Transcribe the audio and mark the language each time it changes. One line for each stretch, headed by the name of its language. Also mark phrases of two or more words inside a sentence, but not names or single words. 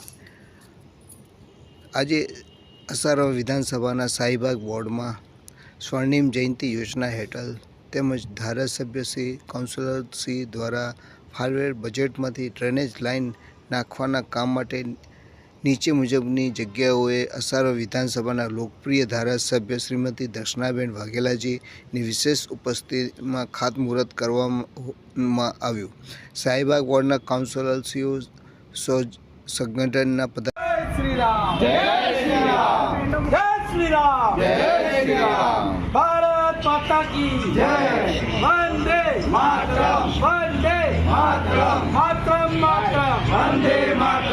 Gujarati: આજે અસારવા વિધાનસભાના શાહીબાગ વોર્ડમાં સ્વર્ણિમ જયંતિ યોજના હેઠળ તેમજ ધારાસભ્યશ્રી કાઉન્સિલરશ્રી દ્વારા ફાળવેલ બજેટમાંથી ડ્રેનેજ લાઇન નાખવાના કામ માટે નીચે મુજબની જગ્યાઓએ અસારવા વિધાનસભાના લોકપ્રિય ધારાસભ્ય શ્રીમતી દર્શનાબેન વાઘેલાજીની વિશેષ ઉપસ્થિતિમાં ખાતમુહૂર્ત કરવામાં આવ્યું। શાહીબાગ વોર્ડના કાઉન્સિલરશ્રીઓ સંગઠનના
Hindi: भारत माता की जय, वंदे मातरम, वंदे मातरम, मातरम मातरम, वंदे